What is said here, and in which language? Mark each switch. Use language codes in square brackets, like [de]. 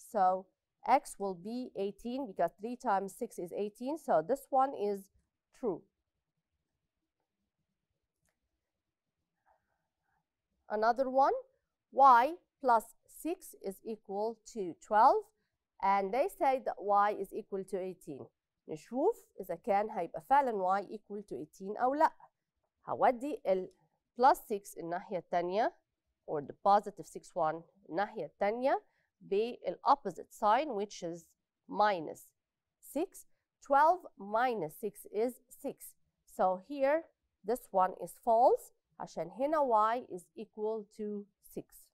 [en] So x will be 18 because 3 times 6 is 18. So this one is true. Another one, y plus 6 is equal to 12, and they say that y is equal to 18. [ar] نشوف إذا كان هيبقى فعلا [en] y equal to 18 [ar] أو لأ. هودي ال [en] plus 6 الناحية التانية or the positive 6 one [ar] الناحية التانية بال [en] opposite sign which is minus 6. 12 minus 6 is 6. So here this one is false [ar] عشان هنا [en] y is equal to 6.